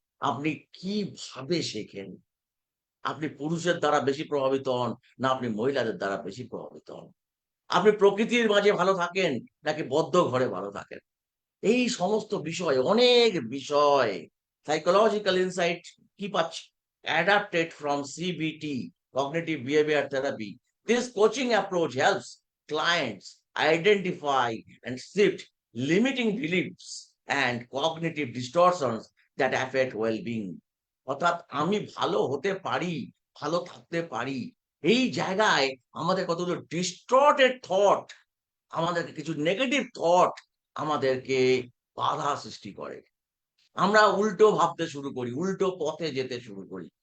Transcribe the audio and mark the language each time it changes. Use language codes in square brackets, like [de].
[bn] আপনি কিভাবে শেখেন? আপনি পুরুষের দ্বারা বেশি প্রভাবিত হন, না আপনি মহিলাদের দ্বারা বেশি প্রভাবিত হন? আপনি প্রকৃতির মাঝে ভালো থাকেন, নাকি বদ্ধ ঘরে ভালো থাকেন? এই সমস্ত বিষয়, অনেক বিষয়, সাইকোলজিক্যাল ইনসাইট কি পাচ্ছি? [en] Adapted from CBT, cognitive behaviour therapy. This coaching approach helps clients identify and shift limiting beliefs and cognitive distortions that affect well-being. [bn] অর্থাৎ আমি ভালো হতে পারি, ভালো থাকতে পারি, এই জায়গায় আমাদের কতগুলো ডিস্টর্টেড থট, আমাদেরকে কিছু নেগেটিভ থট আমাদেরকে বাধা সৃষ্টি করে। আমরা উল্টো ভাবতে শুরু করি, উল্টো পথে যেতে শুরু করি।